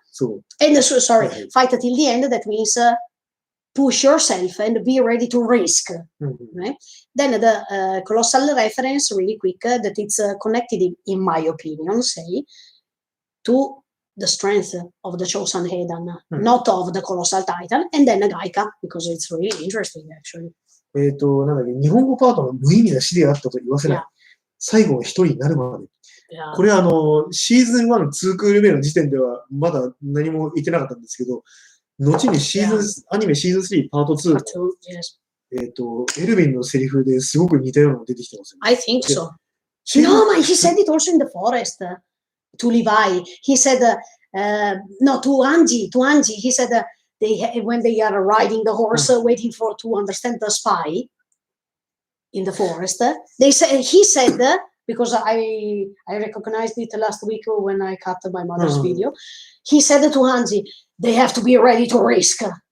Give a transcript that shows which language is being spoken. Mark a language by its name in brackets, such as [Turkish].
[English] Fight till the end, that means push yourself and be ready to risk. Right? Then the colossal reference, really quick, that it's connected, in my opinion, say, to the strength of the chosen Heian, not of the colossal titan, and then Gaika, because it's really interesting, actually. [Japanese] なんだっけ、日本語パートの無意味な死であったと言わせない。最後の一人になるまで。これはシーズン1、2クール目の時点ではまだ何も言ってなかったんですけど、後にアニメシーズン3パート2の、エルヴィンのセリフですごく似たようなのが出てきてますよね。 [English] I think so. No, but he said it also in the forest to Levi. He said, no, to Angie. He said, when they are riding the horse, waiting to understand the spy in the forest, he said, because I recognized it last week when I cut my mother's video, he said to Angie, they have to be ready to risk.